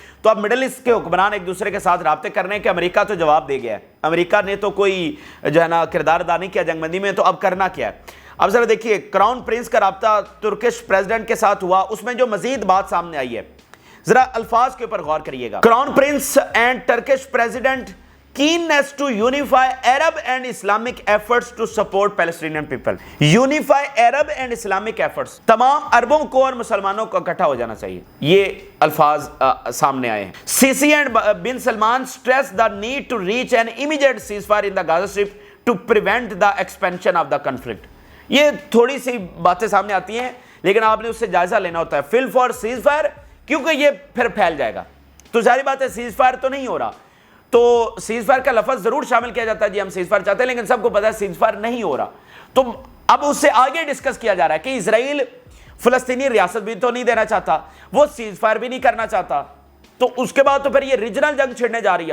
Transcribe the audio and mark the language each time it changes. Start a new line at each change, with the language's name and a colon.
Urdu: تو اب middle asset کے حکمران ایک دوسرے کے ساتھ رابطے کرنے کہ امریکہ تو جواب دے گیا ہے, امریکہ نے تو کوئی جو ہے نا کردار ادا نہیں کیا جنگ بندی میں, تو اب کرنا کیا ہے. اب ذرا دیکھیے کراؤن پرنس کا رابطہ ترکش پریزیڈنٹ کے ساتھ ہوا, اس میں جو مزید بات سامنے آئی ہے ذرا الفاظ کے اوپر غور کریے گا.
English: Crown prince and Turkish president keenness to unify Arab and Islamic efforts to support Palestinian people. Unify Arab and Islamic efforts.
Urdu: تمام عربوں کو اور مسلمانوں کو اکٹھا ہو جانا چاہیے, یہ الفاظ سامنے آئے ہیں.
English: Sisi and bin Salman stressed the need to reach an immediate ceasefire in the Gaza Strip to prevent the expansion of the conflict.
Urdu: یہ تھوڑی سی باتیں سامنے آتی ہیں لیکن آپ نے اس سے جائزہ لینا ہوتا ہے.
English: Fill for ceasefire,
Urdu: کیونکہ یہ پھر پھیل جائے گا. تو ظاہری بات ہے سیز فائر تو نہیں ہو رہا, تو سیز فائر کا لفظ ضرور شامل کیا جاتا ہے, جی ہم سیز فائر چاہتے ہیں, لیکن سب کو پتا ہے سیز فائر نہیں ہو رہا. تو اب اس سے آگے ڈسکس کیا جا رہا ہے کہ اسرائیل فلسطینی ریاست بھی تو نہیں دینا چاہتا, وہ سیز فائر بھی نہیں کرنا چاہتا, تو اس کے بعد تو پھر یہ ریجنل جنگ چھڑنے جا رہی ہے.